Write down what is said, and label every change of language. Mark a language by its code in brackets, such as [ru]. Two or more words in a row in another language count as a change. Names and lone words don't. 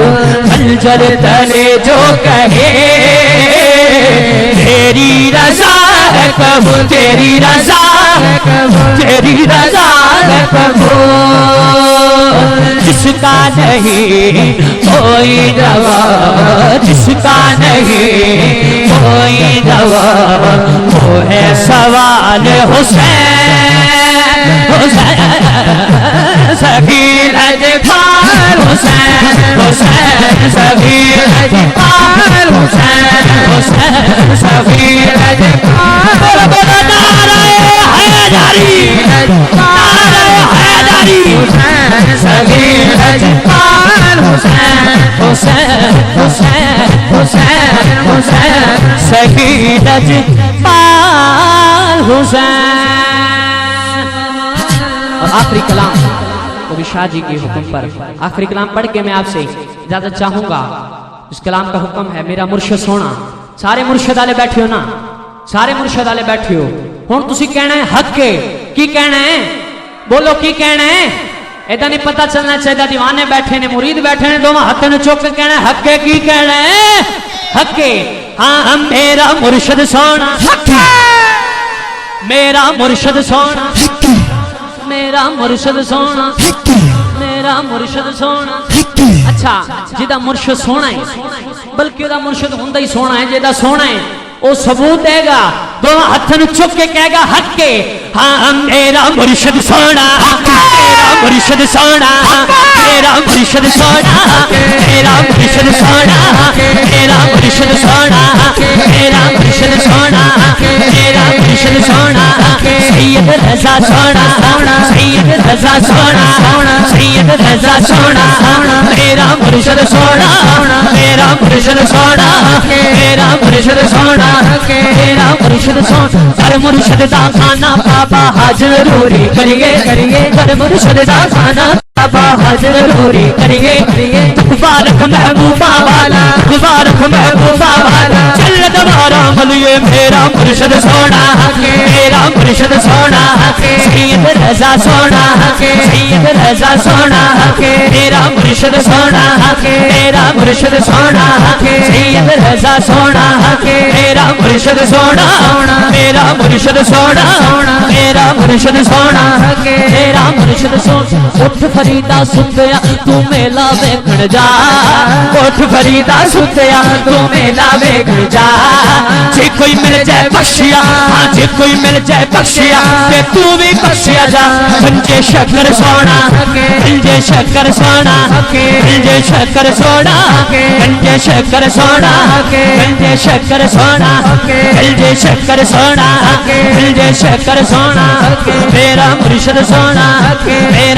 [ur] خنجر تلے جو کہے تیری رضا ہے قبول, تیری رضا ہے قبول, تیری رضا ہے قبول. جس کا نہیں کوئی دوا, جس کا نہیں کوئی دوا, وہ ہے سوال حسین, حسین سخی لجپال حسین, حسین سخی لجپال حسین, حسین سخی لجپال. نعرہ حیدری, نعرہ حیدری, حسین سخی لجپال حسین, حسین حسین حسین حسین سخی لجپال حسین. اور آخری کلام وہ بھی شاہ جی کے حکم پر, آخری کلام پڑھ کے میں آپ سے اجازت چاہوں گا. [pa] اس کلام کا حکم ہے میرا مرشد سونا. سارے مرشد والے بیٹھے ہو نا, سارے مرشد والے بیٹھے ہو, ہن تسی کہنا ہے حق کے, کی کہنا ہے, بولو کی کہنا ہے. ایدا نہیں پتہ چلنا چاہیے دیوانے بیٹھے نے, مرید بیٹھے نے, دونوں ہاتھوں نے چوک کے کہنا ہے حق کے, کی کہنا ہے حق کے. ہاں میرا مرشد سونا, میرا مرشد سونا, میرا مرشد سونا, میرا مرشد سونا. اچھا جدا مرشد سونا ہے, بلکہ دا مرشد ہوندا ہی سونا ہے, جدا سونا ہے وہ ثبوت دے گا, دونوں ہاتھوں چک کے کہے گا حق کے. ہاں میرا مرشد سونا, میرا مرشد سونا, میرا مرشد سونا, میرا مرشد سونا, میرا مرشد سونا, میرا مرشد سونا, میرا مرشد سونا, سید رضا سونا, سید رضا سونا, سید رضا سونا, میرا مرشد سونا, میرا مرشد سونا, میرا مرشد سونا, میرا مرشد سونا. ہر مرشد دا کھانا بابا حاضر ضروری کریے, کریے ہر مرشد دا کھانا بابا حاضر ضروری کریے. مبارک محبوبہ والا, مبارک محبوبہ والا, چل دوبارہ ملیے میرا مرشد سونا, میرا مرشد سونا, سید رضا سونا کے سید رضا سونا کے میرا مرشد سونا کے میرا مرشد سونا کے سید رضا سونا کے میرا مرشد سونا میرا مرشد سونا میرا مرشد سونا کے میرا مرشد سونا اٹھ فریدا ستیا تو میلا ویکھن جا اٹھ فریدا ستیا تو میلا ویکھن جا جے کوئی مل جائے بخشیا ہاں جے کوئی مل جائے بخشیا تے تو بھی بخشیا جا گنجے شکر سونا گنجے شکر سونا گنجے شکر سونا گنجے شکر سونا گنجے شکر سونا گنجے شکر سونا گنجے شکر سونا میرا مرشد سونا میرا